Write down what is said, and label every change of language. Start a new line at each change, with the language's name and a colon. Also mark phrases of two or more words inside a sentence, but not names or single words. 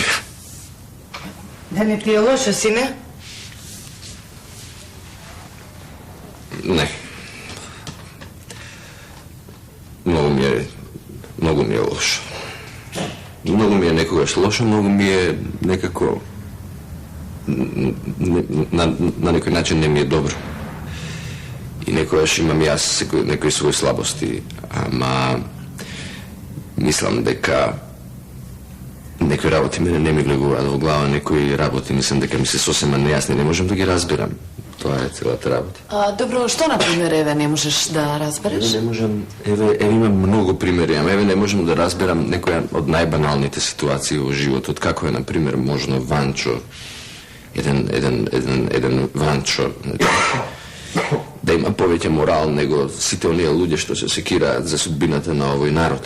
Macedonian: Да не ти е лошо, сине? Не. Многу ми е лошо. Многу ми е некогаш лошо, многу ми е некако
Serbian: na neki način
Macedonian: ne mi je dobro. И некојаш имам ја некој своје слабости, ама мислим дека некои работи мене не ми влегуваат во глава, некои работи мислам дека ми се сосема нејасни, не можам да ги разбирам. Тоа е целата работа. Добро, што на пример еве не можеш да разбереш? Не можам, еве имам многу примери, ама еве не можам да разберам некоја од најбаналните ситуации во животот, како е на пример можно Ванчо, еден Ванчо да има повеќе морал него сите оние луѓе што се секираат за судбината на овој народ.